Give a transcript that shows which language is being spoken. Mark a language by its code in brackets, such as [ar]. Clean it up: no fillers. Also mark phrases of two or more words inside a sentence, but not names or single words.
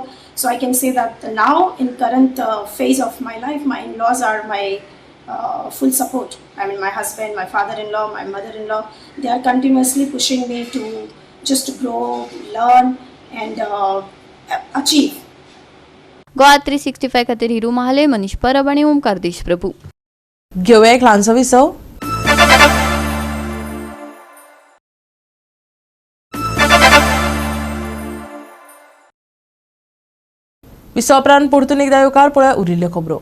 [en] So I can say that now in current phase of my life, my in-laws are my full support. I mean, my husband, my father-in-law, my mother-in-law, they are continuously pushing me to just grow, learn and achieve. [kok] गोवा 365 खातीर हिरू महाले, मनीष परब आणि ओमकार देशप्रभू. घेऊया एक ल्हानसो विसव. विसोपरांत परतून एकदा येवकार पळय उरिल्ल्यो खबरो.